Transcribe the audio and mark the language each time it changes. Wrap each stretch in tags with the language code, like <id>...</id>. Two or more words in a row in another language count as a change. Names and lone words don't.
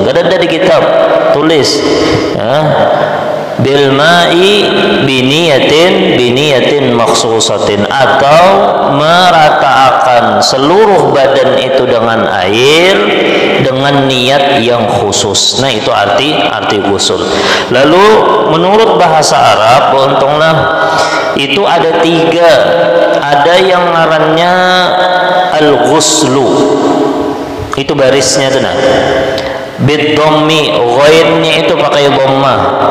<id>Ada dari kitab tulis</id> <ar>بالماء بنية مخصوصة,</ar> <id>atau meratakan seluruh badan itu dengan air dengan niat yang khusus. Nah itu arti ghusl. Lalu menurut bahasa Arab, untunglah itu ada 3.</id> <bjn>Ada yang ngarannya al-ghuslu, itu barisnya tuh nah,</bjn> <ar>بالضم,</ar> <bjn>ghainnya itu pakai dhammah.</bjn>